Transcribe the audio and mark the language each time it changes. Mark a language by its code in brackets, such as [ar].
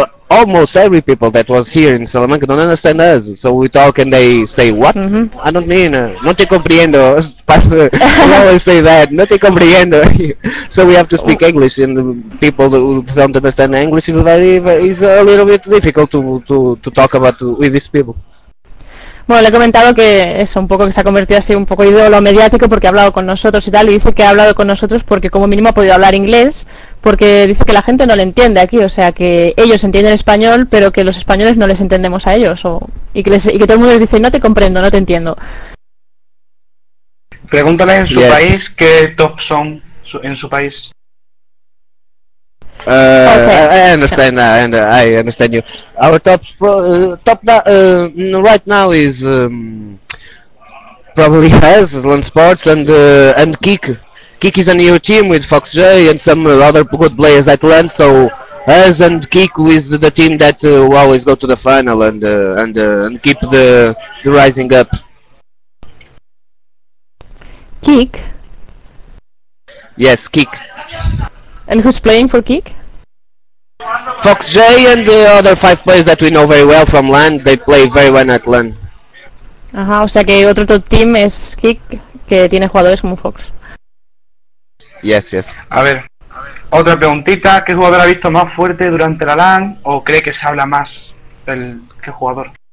[en] Almost every people that was here in Salamanca don't understand us, so we talk and they say, what? Mm-hmm. I don't mean, [es] no te comprendo, [en] I always say that, no te comprendo. So we have to speak English, and the people who don't understand English is is a little bit difficult to talk about with these people. [es] Bueno, le he comentado que es un poco que se ha convertido así un poco ídolo mediático porque ha hablado con nosotros y tal, y dice que ha hablado con nosotros porque como mínimo ha podido hablar inglés, porque dice que la gente no le entiende aquí, o sea, que ellos entienden español, pero que los españoles no les entendemos a ellos, y que todo el mundo les dice, no te comprendo, no te entiendo. Pregúntale en su país, ¿qué top son en su país? [en] I understand that, and I understand you. Our top right now is probably has LAN Sports and Kick. Kick is a new team with FoxJ and some other good players at LAN, so us and kick with the team that always go to the final and keep the rising up. Kick? Yes, kick. And who's playing for kick? Fox J and the other five players that we know very well from LAN, they play very well at LAN. [es] Ajá, o sea que otro top team es Kick, que tiene jugadores como Fox. [en] Yes, yes. [es] A ver, otra preguntita, ¿qué jugador ha visto más fuerte durante la LAN o cree que se habla más del qué jugador?